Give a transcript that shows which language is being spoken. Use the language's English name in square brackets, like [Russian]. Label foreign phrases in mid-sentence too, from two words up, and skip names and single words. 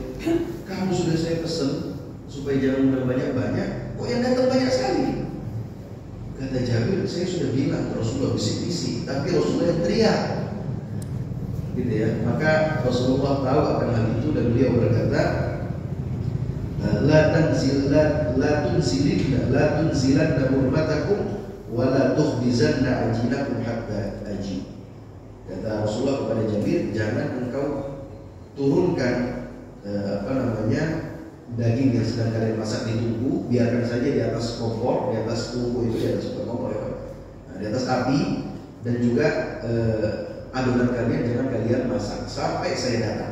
[Indonesian] Kamu sudah saya pesen supaya jangan undang banyak-banyak, kok yang datang banyak sekali? Kata Jabir, saya sudah bilang Rasulullah bisik-bisik, tapi Rasulullah yang teriak, gitu ya. Maka Rasulullah tahu akan hal itu dan beliau berkata, [Arabic] لا تنزلن حرمتكم ولا تخبزن عجينكم حتى أجيء. [Indonesian] Kata Rasulullah kepada Jabir, jangan engkau turunkan daging yang sedang kalian masak di tungku, biarkan saja di atas kompor, di atas tungku itu, di atas kompor ya, di atas api, dan juga adonan kalian jangan kalian masak sampai saya datang.